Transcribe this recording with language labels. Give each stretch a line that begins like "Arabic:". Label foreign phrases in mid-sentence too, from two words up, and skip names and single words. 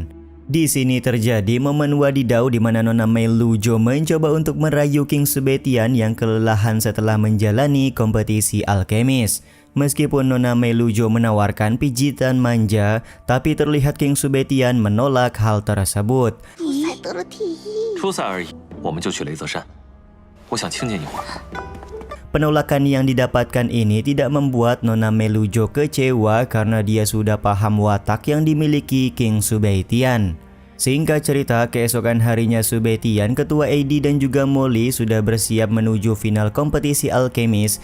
Indonesian: Di sini terjadi momen wadidaw di mana Nona Mei Lujo mencoba untuk merayu King Subetian yang kelelahan setelah menjalani kompetisi alkemis. Meskipun Nona Mei Lujo menawarkan pijitan manja, tapi terlihat King Subetian menolak hal tersebut.
Chinese: 初赛而已，我们就去雷泽山。我想清静一会儿。
Indonesian: Penolakan yang didapatkan ini tidak membuat Nona Mei Lujo kecewa karena dia sudah paham watak yang dimiliki King Subetian. Singkat cerita, keesokan harinya Subetian, Ketua AD dan juga Molly sudah bersiap menuju final kompetisi alkemis.